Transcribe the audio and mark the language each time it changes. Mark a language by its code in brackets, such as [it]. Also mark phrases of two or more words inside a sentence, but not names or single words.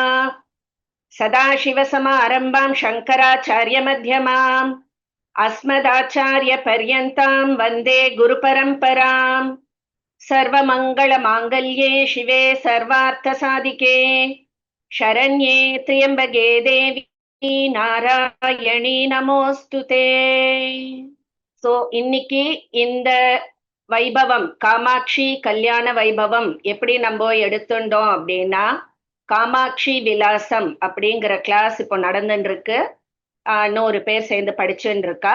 [sa] सदाशिवसमारम्भां शङ्कराचार्यमध्यमाम् अस्मदाचार्यपर्यन्तां वन्दे गुरुपरम्पराम्. सर्वमङ्गलमाङ्गल्ये शिवे सर्वार्थसाधिके शरण्ये त्र्यम्बके देवी नारायणी நமோஸ்துதே. [ta] ஸோ இன்னைக்கு இந்த வைபவம் காமாட்சி கல்யாண வைபவம் எப்படி நம்ம எடுத்துட்டோம் அப்படின்னா, காமாட்சி விலாசம் அப்படிங்கிற கிளாஸ் இப்போ நடந்துட்டு இருக்கு. 100 பேர் சேர்ந்து படிச்சுட்டு இருக்கா.